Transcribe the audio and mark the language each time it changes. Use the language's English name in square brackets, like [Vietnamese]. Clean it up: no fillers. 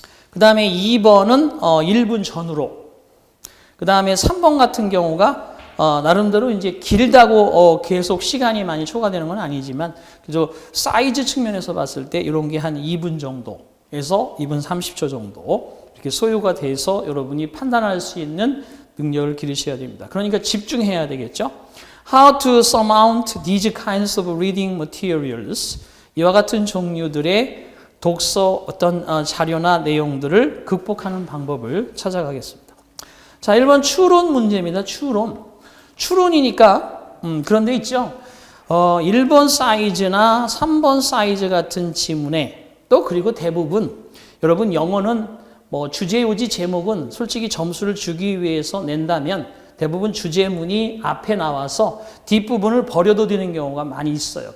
[Korean] 그다음에 2번은 1분 전후로. 그다음에 3번 같은 경우가 나름대로 이제 길다고 계속 시간이 많이 초과되는 건 아니지만 그저 사이즈 측면에서 봤을 때 이런 게 한 2분 정도에서 2분 30초 정도 이렇게 소요가 돼서 여러분이 판단할 수 있는 능력을 기르셔야 됩니다. 그러니까 집중해야 되겠죠. [English] How to surmount these kinds of reading materials. [Korean] 이와 같은 종류들의 독서 어떤 자료나 내용들을 극복하는 방법을 찾아가겠습니다. 자, 1번 추론 문제입니다. 추론이니까 그런 데 있죠. 1번 사이즈나 3번 사이즈 같은 지문에 또 그리고 대부분 여러분 영어는 뭐 주제요지 제목은 솔직히 점수를 주기 위해서 낸다면 대부분 주제문이 앞에 나와서 뒷부분을 버려도 되는 경우가 많이 있어요.